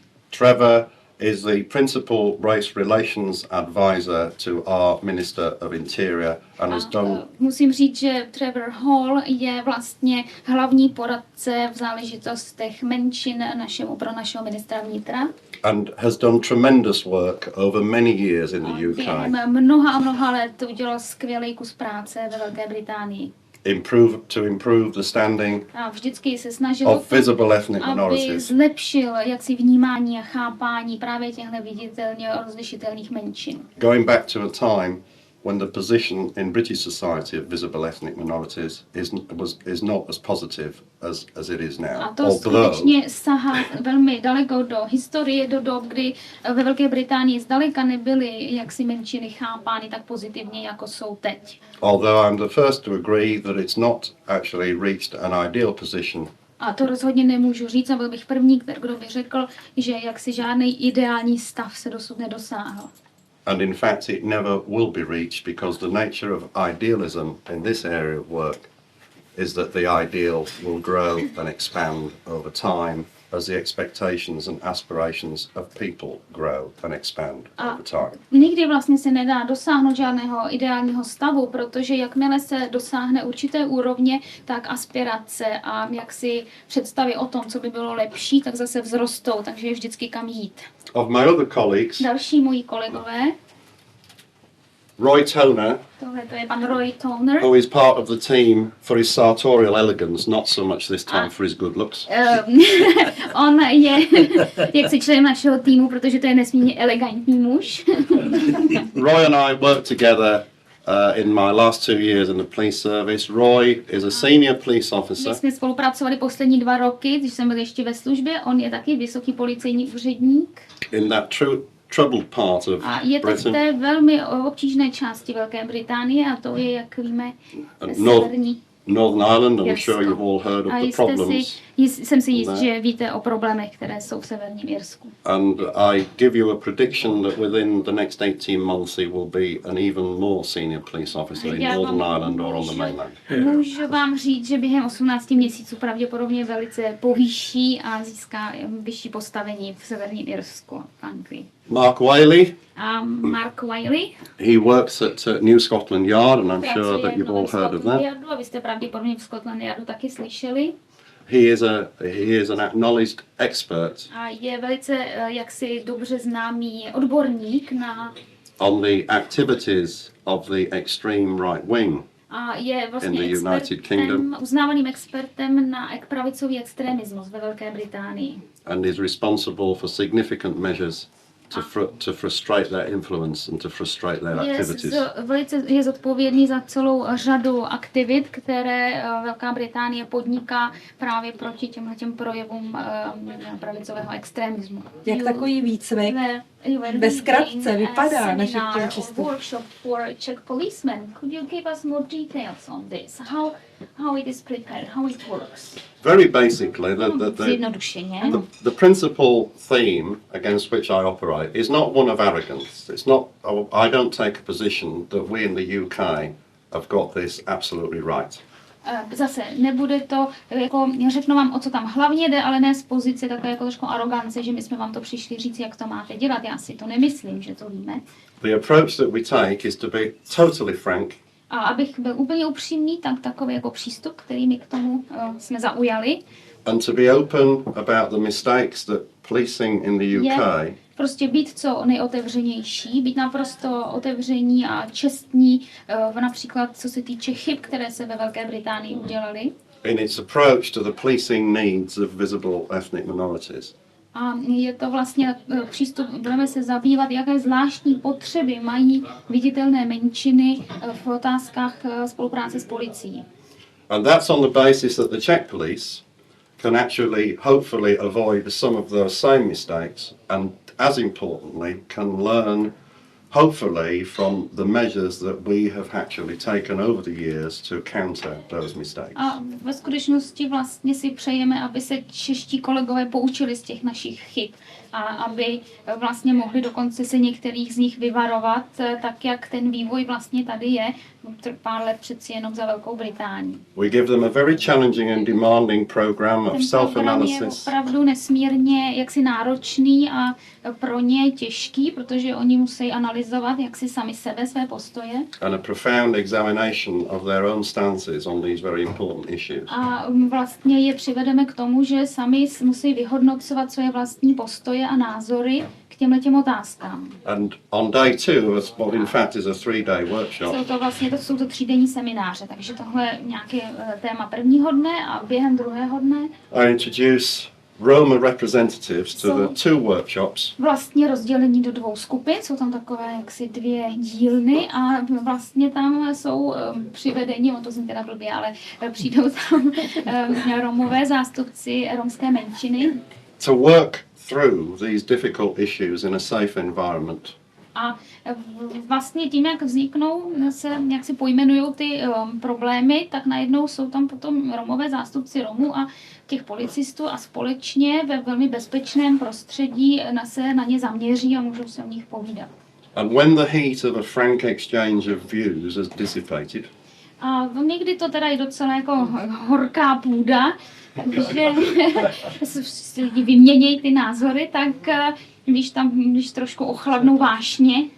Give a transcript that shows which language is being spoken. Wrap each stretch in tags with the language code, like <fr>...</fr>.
<en>Trevor is the principal race relations advisor to our Minister of Interior and has done...</en> <cs>Musím říct, že Trevor Hall je vlastně hlavní poradce v záležitostech menšin pro našeho ministra vnitra.</cs> <en>And has done tremendous work over many years in the UK.</en> <cs>Během mnoha let udělal skvělý kus práce ve Velké Británii.</cs> <en>To improve the standing</en> <cs>a vždycky se snažil</cs> <en>of visible ethnic minorities.</en> <cs>Aby zlepšil jaksi vnímání a chápání právě těchto viditelně rozlišitelných menšin.</cs> <en>Going back to a time when the position in British society of visible ethnic minorities is not as positive as it is now.</en> <cs>A to skutečně sahá velmi daleko do historie, do dob, kdy ve Velké Británii zdaleka nebyly jaksi menšiny chápány tak pozitivně, jako jsou teď.</cs> <en>Although I'm the first to agree that it's not actually reached an ideal position.</en> <cs>A to rozhodně nemůžu říct, a byl bych první, kdo by řekl, že jaksi žádný ideální stav se dosud nedosáhl.</cs> <en>And in fact, it never will be reached because the nature of idealism in this area of work is that the ideal will grow and expand over time as the expectations and aspirations of people grow and expand over time.</en> <cs>Nikdy vlastně se nedá dosáhnout žádného ideálního stavu, protože jakmile se dosáhne určité úrovně, tak aspirace a jaksi představy o tom, co by bylo lepší, tak zase vzrostou, takže je vždycky kam jít.</cs> <en>Of my other colleagues,</en> <cs>další moji kolegové,</cs> <en>Roy Toner,</en> <cs>tohle to je pan Roy Toner,</cs> <en>who is part of the team for his sartorial elegance, not so much this time for his good looks.</en> <cs>On je jaksi člen našeho týmu, protože to je nesmírně elegantní muž.</cs> <en>Roy and I worked together in my last 2 years in the police service. Roy is a senior police officer.</en> <cs>My jsme spolupracovali poslední 2 roky, když jsem byl ještě ve službě. On je taky vysoký policejní úředník.</cs> <en>In that troubled part of</en> <cs>A je to v</cs> <en>Britain.</en> <cs>té velmi obtížné části Velké Británie a to je, jak víme, severní</cs> <en>Northern Ireland, I'm</en> <cs>Irsko.</cs> <en>sure you've all heard of</en> <cs>A</cs> <en>the problems.</en> <cs>jsem si jist, Ne. že víte o problémech, které jsou v severním Irsku.</cs> <en>And I give you a prediction that within the next 18 months he will be an even more senior police officer in Northern Ireland or on the mainland.</en> <cs>Můžu vám říct, že během 18 měsíců pravděpodobně velice povýší a získá vyšší postavení v severním Irsku v Anglii.</cs> <en>Mark Whaley,</en> <cs>A Mark Wiley</cs> <en>he works at New Scotland Yard, and I'm sure</en> <cs>pracuje</cs> <en>that</en> <cs>v</cs> <en>you've all</en> <cs>Novém</cs> <en>heard of</en> <cs>Scotland</cs> <en>that.</en> <cs>Yardu a vy jste pravděpodobně v Scotland Yardu taky slyšeli.</cs> <en>He is an acknowledged expert</en> <cs>A je velice jaksi dobře známý odborník</cs> <en>on the activities of the extreme right wing.</en> <cs>a je vlastně</cs> <en>In the United Kingdom.</en> <cs>uznávaným expertem na pravicový extremismus ve Velké Británii.</cs> <en>And is responsible for significant measures to frustrate their influence and to frustrate their activities.</en> <cs>Je zodpovědný za celou řadu aktivit, které Velká Británie podniká právě proti těmhletěm projevům pravicového extremismu. Jak takový výcvik ve zkratce vypadá naše přístup?</cs> <en>Workshop for Czech policemen. Could you give us more details on this? How it is prepared, how it works? Very basically,</en> <cs>Zjednodušeně.</cs> <en>the principal theme against which I operate is not one of arrogance. It's not. I don't take a position that we in the UK have got this absolutely right.</en> <cs>Zase nebude to, jako řeknu vám, o co tam hlavně jde, ale ne z pozice takové jako trošku arogance, že my jsme vám to přišli říct, jak to máte dělat. Já si to nemyslím, že to víme.</cs> <en>The approach that we take is to be totally frank.</en> <cs>A abych byl úplně upřímný, tak takový jako přístup, který my k tomu jsme zaujali,</cs> <en>And to be open about the mistakes that policing in the UK</en> <cs>je prostě být co nejotevřenější, být naprosto otevření a čestní, například co se týče chyb, které se ve Velké Británii udělaly.</cs> <en>in its approach to the policing needs of visible ethnic minorities.</en> <cs>A je to vlastně přístup, budeme se zabývat, jaké zvláštní potřeby mají viditelné menšiny v otázkách spolupráce s policií.</cs> <en>And that's on the basis that the Czech police can actually, hopefully, avoid some of those same mistakes, and as importantly, can learn, hopefully, from the measures that we have actually taken over the years to counter those mistakes.</en> <cs>A ve skutečnosti vlastně si přejeme, aby se čeští kolegové poučili z těch našich chyb a aby vlastně mohli dokonce se některých z nich vyvarovat, tak jak ten vývoj vlastně tady je, pár let přeci jenom za Velkou Británii.</cs> <en>We give them a very challenging and demanding program of</en> <cs>Ten program je</cs> <en>self-analysis</en> <cs>opravdu nesmírně jaksi náročný a pro ně těžký, protože oni musí analyzovat jaksi sami sebe, své postoje.</cs> <en>and a profound examination of their own stances on these very important issues.</en> <cs>A vlastně je přivedeme k tomu, že sami musí vyhodnocovat své vlastní postoje a názory k těmhletěm otázkám.</cs> <en>And on day 2, what in fact is a 3-day workshop,</en> <cs>Jsou to 3denní semináře, takže tohle je nějaké téma prvního dne a během druhého dne</cs> <en>I introduce Roma representatives to the 2 workshops,</en> <cs>vlastně rozdělení do 2 skupin, jsou tam takové jaksi 2 dílny a vlastně tam jsou přivedeni, on to zní teda blbě, ale přijdou tam Romové zástupci romské menšiny</cs> <en>to work through these difficult issues in a safe environment.</en> <cs>a vlastně tím, jak vzniknou, jak si pojmenují ty problémy, tak najednou jsou tam potom Romové zástupci Romů a těch policistů a společně ve velmi bezpečném prostředí se na ně zaměří a můžou se o nich povídat.</cs> <en>And when the heat of a frank exchange of views has dissipated,</en> <cs>A někdy to teda je docela jako horká půda, že si lidi vyměnějí ty názory, tak když trošku ochladnou vášně,</cs>